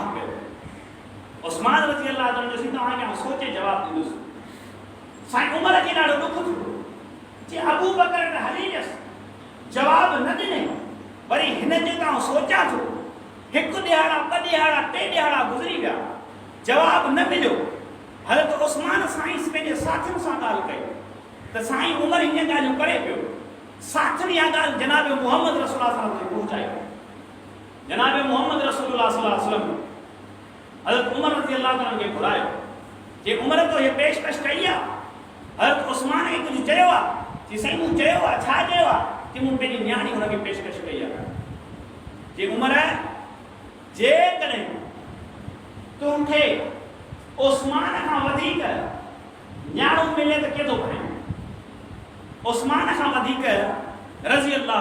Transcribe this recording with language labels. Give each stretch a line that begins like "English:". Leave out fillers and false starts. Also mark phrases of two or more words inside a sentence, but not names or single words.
Sindhi: कयो उस्मान
Arabic: رضي الله تعالى
Sindhi: जो तव्हांखे सोचे जवाब ॾींदुसि साईं उमर खे ॾाढो ॾुख थियो जे अबू बकर त हली वियसि जवाब न ॾिने वरी हिन जो त सोचां थो हिकु ॾिहाड़ा ॿ ॾिहाड़ा 3 ॾिहाड़ा गुज़री विया जवाब न मिलियो हज़रत उस्मान साईं पंहिंजे साथियुनि सां ॻाल्हि कई त साईं उमर हीअं ॻाल्हियूं करे पियो साथियुनि इहा ॻाल्हि जनाब मोहम्मद रसूलुल्लाह
Arabic: صلى الله عليه وسلم
Sindhi: पहुचाई जनाब मोहम्मद रसूलुल्लाह
Arabic: صلى الله عليه وسلم
Sindhi: हज़रत उमर
Arabic: رضي الله تعالى
Sindhi: खे घुरायो जे उमर तो इहा पेशकश कई आहे हज़रत उस्मान खे कुझु चयो आहे जे साईं मूं चयो आहे छा चयो आहे कि मूं पंहिंजी न्याणी हुनखे पेशकश कई आहे जे उमर जेकॾहिं तुमखे उस्मान खां वधीक न्याणो मिले त केॾो भाई उस्मान खां वधीक
Arabic: رضي الله